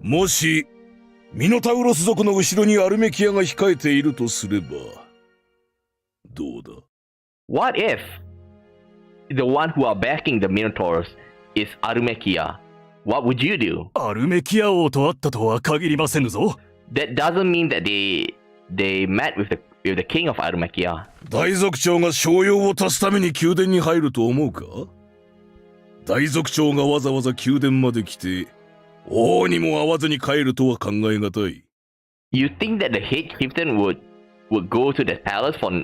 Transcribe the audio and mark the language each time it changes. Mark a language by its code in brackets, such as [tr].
[ja] もしミノタウロス族の後ろにアルメキアが控えているとすればどうだ？ [en] What if the one who are backing the Minotaurs is Armekia? What would you do? [ja] アルメキア王と会ったとは限りませぬぞ。 [en] That doesn't mean that they met with the king of Armekia. [ja] 大族長が商用を足すために宮殿に入ると思うか？大族長がわざわざ宮殿まで来て王にも会わずに帰るとは考えがたい。 [en] You think that the head chieftain would go to the palace